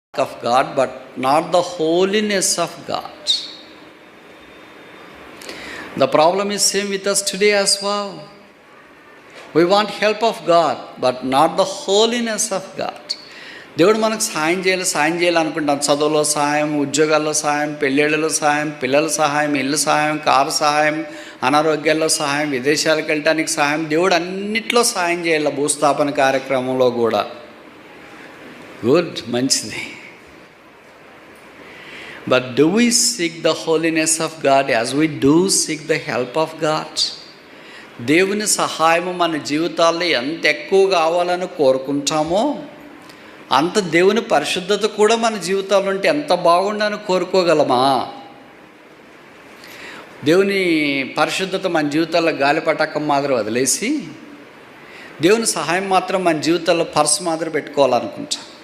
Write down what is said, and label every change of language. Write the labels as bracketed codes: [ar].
[en] of God, but not the holiness of God. The problem is same with us today as well. We want help of God, but not the holiness of God. [te] దేవుడు మనకు సాయం చేయాలి అనుకుంటాం. చదువులో సహాయం, ఉద్యోగాల్లో సహాయం, పెళ్ళిళ్ళలో సహాయం, పిల్లల సహాయం, ఇల్లు సహాయం, కారు సహాయం, అనారోగ్యాల్లో సహాయం, విదేశాలకు వెళ్ళటానికి సహాయం. దేవుడు అన్నిట్లో సహాయం చేయాలి. భూస్థాపన కార్యక్రమంలో కూడా గుడ్, మంచిది. [en] But do we seek the holiness of God as we do seek the help of God? [te] దేవుని సహాయము మన జీవితాల్లో ఎంత ఎక్కువ కావాలని కోరుకుంటామో అంత దేవుని పరిశుద్ధత కూడా మన జీవితాల్లో ఉంటే ఎంత బాగుండని కోరుకోగలమా? దేవుని పరిశుద్ధత మన జీవితాల్లో గాలిపటాకం మాదిరి వదిలేసి దేవుని సహాయం మాత్రం మన జీవితాల్లో పర్సు మాదిరి పెట్టుకోవాలనుకుంటాం.